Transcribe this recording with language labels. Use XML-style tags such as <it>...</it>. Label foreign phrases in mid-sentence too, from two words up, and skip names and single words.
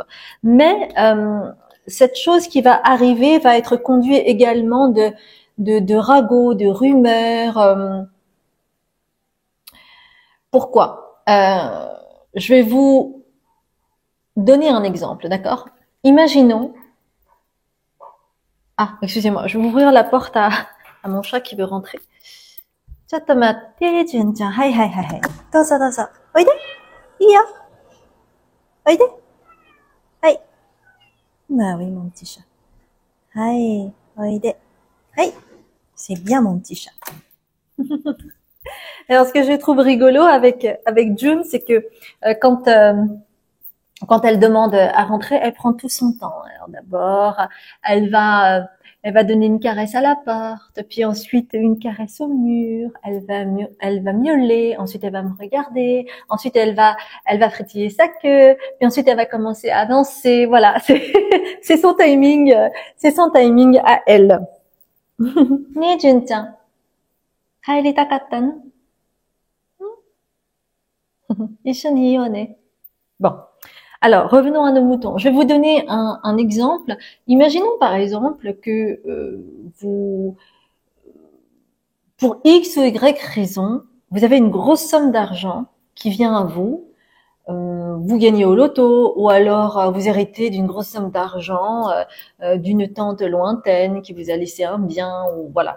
<fr>Mais cette chose qui va arriver va être conduite également de ragots, de rumeurs. Pourquoi Je vais vous donner un exemple, d'accord? Imaginons. Ah, excusez-moi, je vais ouvrir la porte à mon chat qui veut rentrer.</fr> <ja>ちょっと待って、純ちゃん。はいはいはいはい。どうぞどうぞ。おいで。いいよ。おいで。はい。</ja> <fr>Bah oui, mon petit chat.</fr> <ja>はい、おいで。はい,</ja> <fr>c'est bien mon petit chat. Alors, ce que je trouve rigolo avec June, c'est que quand elle demande à rentrer, elle prend tout son temps. Alors d'abord, elle va donner une caresse à la porte, puis ensuite une caresse au mur. Elle va miauler. Ensuite, elle va me regarder. Ensuite, elle va frétiller sa queue. Puis ensuite, elle va commencer à danser. Voilà, c'est son timing à elle.</fr> <ja>ねえ、純ちゃん。帰りたかったの？一緒にいようね。Bon.</ja> <fr>Alors, revenons à nos moutons. Je vais vous donner un exemple. Imaginons par exemple que vous, pour X ou Y raison, vous avez une grosse somme d'argent qui vient à vous. Vous gagnez au loto ou alors vous héritez d'une grosse somme d'argent d'une tante lointaine qui vous a laissé un bien ou voilà.</fr>